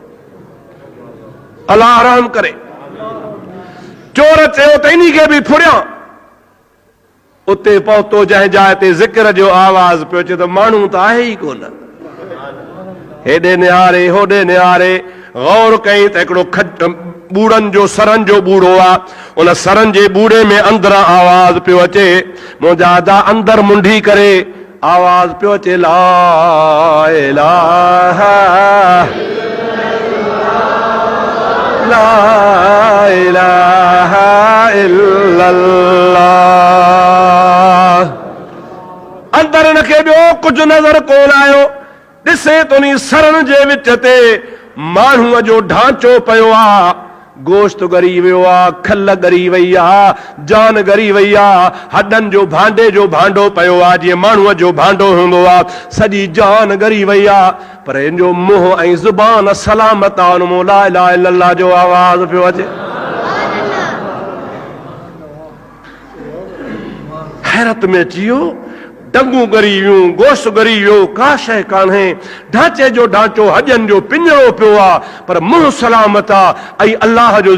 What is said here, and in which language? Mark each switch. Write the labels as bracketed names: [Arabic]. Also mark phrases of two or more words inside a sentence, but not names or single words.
[Sindhi] अलाह रहम करे चोर चयो त इन खे बि फुरियां उते पहुतो जंहिं जाइ ते ज़िक्र जो आवाज़ पियो अचे त माण्हू त आहे ई कोन हेॾे निहारे होॾे निहारे गौर कई त हिकिड़ो बूढ़नि जो सरनि जो बूढ़ो आहे उन सरनि जे बूढ़े में अंदरां आवाज़ पियो अचे मुंहिंजा अदा अंदर मुंडी करे आवाज़ पियो अचे ला [Arabic] إله لا إله إلا الله [Sindhi] अंदर हिनखे ॿियो कुझु नज़र कोन आयो ॾिसे तो नी सरनि जे विच ते माण्हूअ जो ढांचो पियो आहे गोश्त ॻरी वियो आहे खल ॻरी वई आहे जान ॻरी वई आहे हॾनि जो भांडो पियो आहे जीअं माण्हूअ जो भांडो हूंदो आहे सॼी जान ॻरी वई आहे पर हिन जो मुंहुं ऐं ज़ुबान सलामत आहे हुन मां [Arabic] لا إله إلا الله [Sindhi] जो आवाज़ पियो अचे हैरत में अची वियो डंगू ॻरी वियूं गोश्त ॻरी वियो का शइ कान्हे ढांचे जो ढांचो हॾनि जो पिंजरो पियो आहे पर मुंहुं सलामत आहे ऐं अलाह जो